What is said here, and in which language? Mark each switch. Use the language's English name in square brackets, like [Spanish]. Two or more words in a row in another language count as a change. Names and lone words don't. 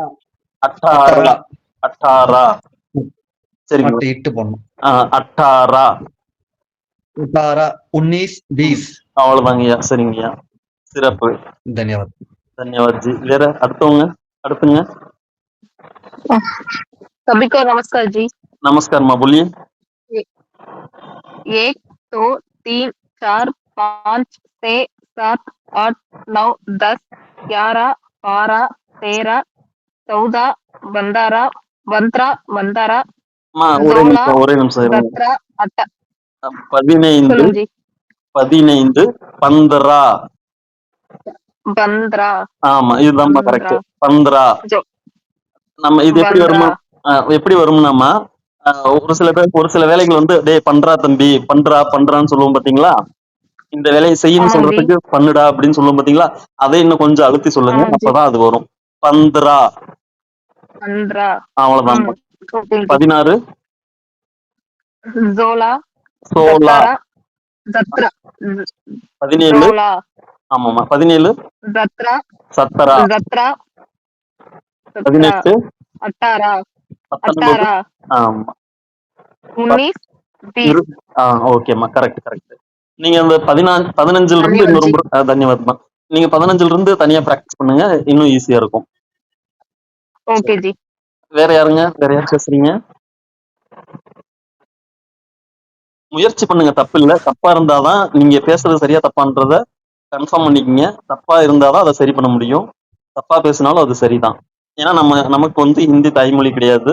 [Tamil] 18 18 சரிங்க. மற்ற இட்டு போடணும் 18 18 19 20 அவ்வளவுதாங்கய்யா. சரிங்கய்யா. சிறப்பு. [Hindi] धन्यवाद। धन्यवाद जी. [Tamil] வேற அடுத்துங்க. [Hindi] सभी को नमस्कार जी। [Tamil] நமஸ்கார்மா, बोलिए। 1 2 3 4 5 6 7 8 9 10 11 12 13 14 15 15 அம்மா ஒரே நிமிஷம் இருங்க. 17 18 15 சொல்லுங்க जी। 15 15 15 ஆமா இதுதான்மா கரெக்ட். 15 जो நம்ம இது எப்படி 15 வருமா? எப்படி வரும்னாமா ஒரு சில வேலைகள் வந்து டேய் பண்றா தம்பி பண்றான்னு சொல்லுவோம் பாத்தீங்களா? இந்த வேலையை செய்யணும்னு ஆமாங்க ஜி। சொல்றதுக்கு பண்ணுடா அப்படின்னு சொல்லுவோம் பாத்தீங்களா? அதை இன்னும் கொஞ்சம் அழுத்தி சொல்லுங்க. [Hindi] हाँ जी [Tamil] அப்பதான் அது வரும். 15 15 அவ்வளவுதான். [Hindi] ओके जी। [Tamil] 16 16 16 17 17 16 ஆமாமா 17 17 17 17 18 18 19 18 ஆமா 19 20 ஓகேம்மா கரெக்ட். நீங்க அந்த 15ல இருந்து [Hindi] धन्यवाद जी। [Tamil] இன்னொரு தன்யவாத்மா. நீங்க 15ல இருந்து தனியா பிராக்டிஸ் பண்ணுங்க. இன்னும் ஈஸியா இருக்கும். [Hindi] ओके जी। [Tamil] வேற யார் பேசுறீங்க? முயற்சி பண்ணுங்க, தப்பு இல்ல. தப்பா இருந்தாதான் நீங்க பேசுறது சரியா தப்பான்றத கன்ஃபார்ம் பண்ணிக்கங்க. தப்பா இருந்தாதான் அதை சரி பண்ண முடியும். தப்பா பேசினாலும் அது சரிதான். ஏன்னா நமக்கு வந்து ஹிந்தி தாய்மொழி கிடையாது.